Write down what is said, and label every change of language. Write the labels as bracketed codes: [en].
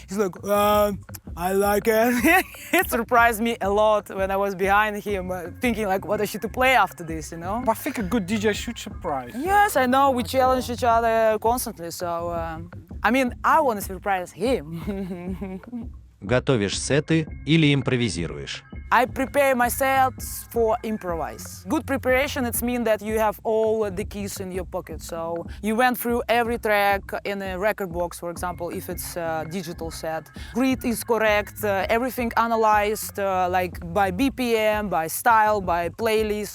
[en] He's like, I like it. It surprised me a lot when I was behind him, thinking like, what I should to play after this, But I think a good DJ should surprise. Yes, I know. We challenge each other constantly, so I want to surprise him. [ru] Готовишь сеты или импровизируешь? [en] I prepare myself for improvise. Good preparation, it means that you have all the keys in your pocket. So you went through every track in a record box, for example, if it's a digital set. Grid is correct, everything analyzed like by BPM, by style, by playlist.